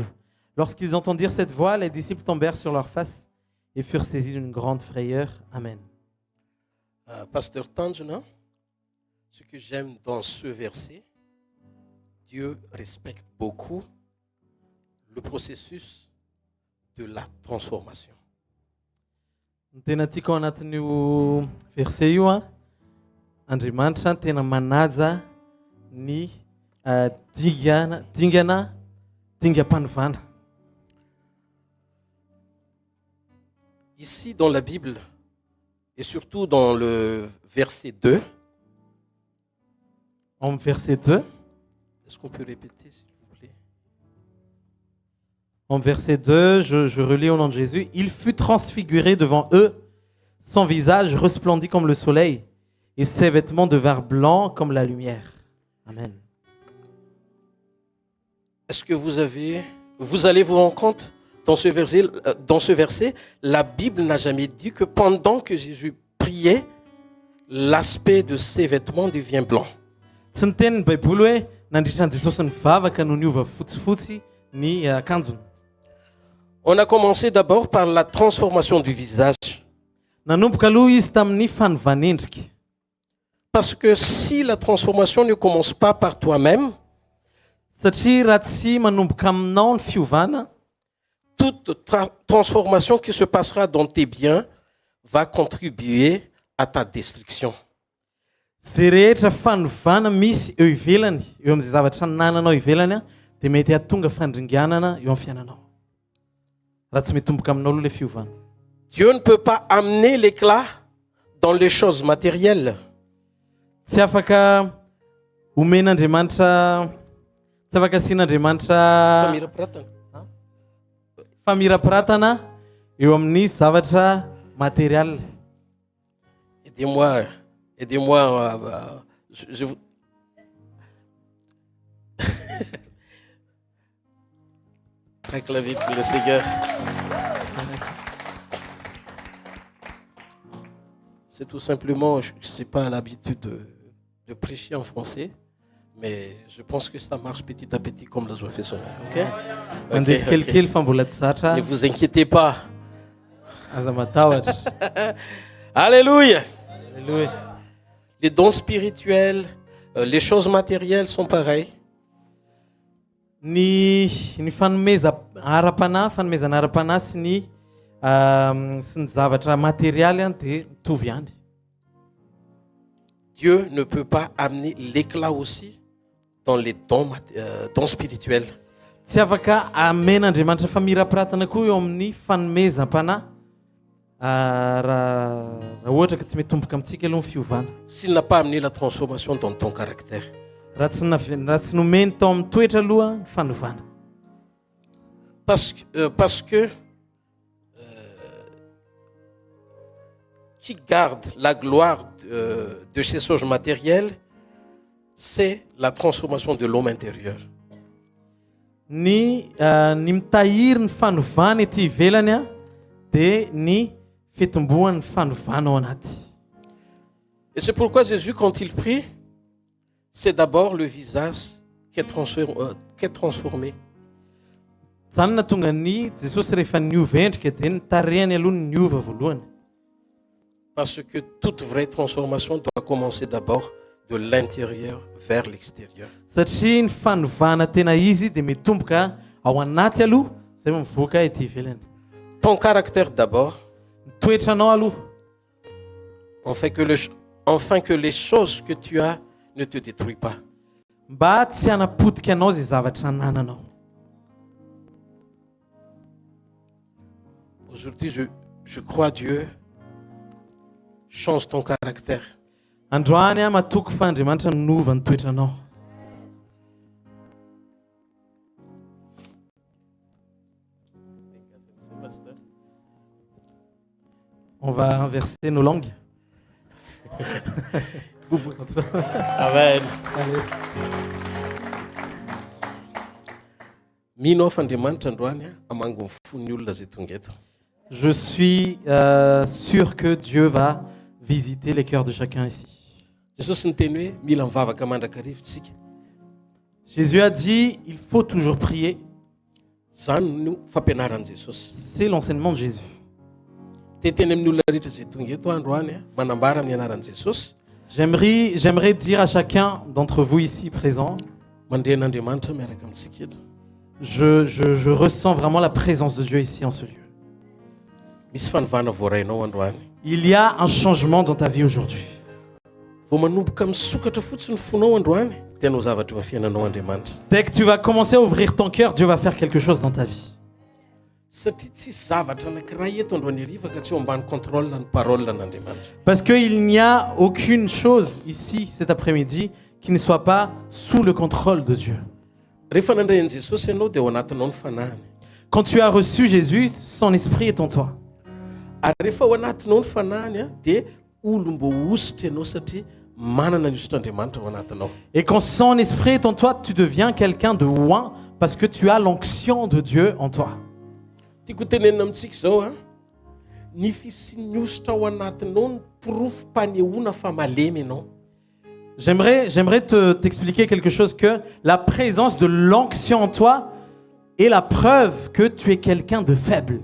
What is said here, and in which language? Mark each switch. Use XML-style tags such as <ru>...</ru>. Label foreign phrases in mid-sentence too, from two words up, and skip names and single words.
<fr>Lorsqu'ils entendirent cette voix, les disciples tombèrent sur leurs faces et furent saisis d'une grande frayeur. Amen. Pasteur Tanjuna, ce que j'aime dans ce verset, Dieu respecte beaucoup le processus de la transformation.</fr> <mg>Ny tena tiako ao anatin'io verset io a, Andriamanitra tena manaja ny dingam-panovana.</mg> <fr>Ici dans la Bible, et surtout dans le verset 2, En verset 2, est-ce qu'on peut répéter s'il vous plaît? En verset 2, je relis au nom de Jésus. Il fut transfiguré devant eux, son visage resplendit comme le soleil, et ses vêtements devinrent blancs comme la lumière. Amen. Est-ce que vous allez vous rendre compte dans ce verset, la Bible n'a jamais dit que pendant que Jésus priait, l'aspect de ses vêtements devient blanc.</fr> <mg>Tsy ny tenin'ny Baiboly hoe nandritran'i Jesosy nivavaka no niova fotsifotsy ny akanjony.</mg> <fr>On a commencé d'abord par la transformation du visage.</fr> <mg>Nanomboka aloha izy tamin'ny fanovan'endrika.</mg> <fr>Parce que si la transformation ne commence pas par toi-même,</fr> <mg>Satria raha tsy manomboka aminao ny fiovana,</mg> <fr>toute transformation qui se passera dans tes biens va contribuer à ta destruction.</fr> <mg>zay rehetra fanovana misy eo ivelany, eo amin'izay zavatra nananao ivelany a, dia mety hahatonga fandringanana eo amin'ny fiainanao. Raha tsy mitomboka aminao aloha ilay fiovana.</mg> <fr>Dieu ne peut pas amener l'éclat dans les choses matérielles.</fr> <mg>Tsy afaka omen'Andriamanitra, tsy afaka asian'Andriamanitra famirapiratana eo amin'ny zavatra matériel.</mg> <fr>Aidez-moi, je vous... Acclamez pour le Seigneur. C'est tout simplement, je n'ai pas l'habitude de prêcher en français, mais je pense que ça marche petit à petit comme la joie fait son œuvre. Ok?</fr> <mg>Mandeha tsikelikely fa mbola tsy zatra.</mg> <fr>Ne vous inquiétez pas.</fr> <mg>Aza matahotra.</mg> <fr>Alléluia. Alléluia. Les dons spirituels, les choses matérielles sont pareilles.</fr> <mg>Ny fanomezana ara-panahy sy ny zavatra matériel dia mitovy ihany.</mg> <fr>Dieu ne peut pas amener l'éclat aussi dans les dons spirituels.</fr> <mg>Tsy afaka amen'Andriamanitra famirapiratana koa eo amin'ny fanomezam-panahy raha ohatra ka tsy mitomboka amintsika aloha ny fiovana.</mg> <fr>S'il n'a pas amené la transformation dans ton caractère.</fr> <mg>Raha tsy nomeny tao amin'ny toetra aloha ny fanovana.</mg> <fr>Parce que qui garde la gloire de ces choses matérielles, c'est la transformation de l'homme intérieur.</fr> <mg>Ny mitahiry ny fanovana ety ivelany a dia ny fitombohan'ny fanovana ao anaty.</mg> <fr>Et c'est pourquoi Jésus, quand il prie, c'est d'abord le visage qui est transformé.</fr> <mg>Zany nahatonga ny Jesosy rehefa niova endrika dia ny tarehany aloha ny niova voalohany.</mg> <fr>Parce que toute vraie transformation doit commencer d'abord de l'intérieur vers l'extérieur.</fr> <mg>Satria ny fanovana tena izy dia mitomboka ao anaty aloha zay mivoaka ety ivelany.</mg> <fr>Ton caractère d'abord,</fr> <mg>Ny toetranao aloha,</mg> <fr>afin que les choses que tu as ne te détruisent pas.</fr> <mg>mba tsy hanapotika anao zay zavatra nananao.</mg> <fr>Aujourd'hui, je crois Dieu, change ton caractère.</fr> <mg>Androany a matoky fa Andriamanitra nova ny toetranao.</mg> <fr>On va inverser nos langues. Amen. Je suis sûr que Dieu va visiter les cœurs de chacun ici.</fr> <mg>Jesosy niteny hoe mila mivavaka mandrakarivotsika.</mg> <fr>Jésus a dit, il faut toujours prier.</fr> <mg>Zany no fampianaran'i Jesosy.</mg> <fr>C'est l'enseignement de Jésus.</fr> <mg>Teteny amin'ny olona rehetra izay tonga eto androany manambara amin'ny anaran'i Jesosy.</mg> <fr>J'aimerais dire à chacun d'entre vous ici présents,</fr> <mg>Mandren'Andriamanitra miaraka amintsika eto.</mg> <fr>je ressens vraiment la présence de Dieu ici en ce lieu.</fr> <mg>Misy fanovana voarainao androany.</mg> <fr>Il y a un changement dans ta vie aujourd'hui.</fr> <mg>Vao manomboka misokatra fotsiny ny fonao androany, dia hanao zavatra eo amin'ny fiainanao Andriamanitra.</mg> <fr>Dès que tu vas commencer à ouvrir ton cœur, Dieu va faire quelque chose dans ta vie.</fr> <mg>Satria tsisy zavatra anankiray eto androany hariva ka tsy eo ambany contrôle ny parole n'Andriamanitra.</mg> <fr>Parce qu'il n'y a aucune chose ici cet après-midi qui ne soit pas sous le contrôle de Dieu.</fr> <mg>Rehefa nandray an'i Jesosy ianao dia ao anatinao ny fanahiny.</mg> <fr>Quand tu as reçu Jésus, son esprit est en toi.</fr> <mg>Ary rehefa ao anatinao ny fanahiny dia olom-bo ositra ianao satria manana ny ositr'Andriamanitra ao anatinao.</mg> <fr>Et quand son esprit est en toi, tu deviens quelqu'un de loin parce que tu as l'onction de Dieu en toi.</fr> <mg>Tiako tenenina amintsika izao ny fisian'ny ositra ao anatinao ny porofom-panehoana fa malemy ianao.</mg> <fr>J'aimerais t'expliquer quelque chose, que la présence de l'onction en toi est la preuve que tu es quelqu'un de faible.</fr>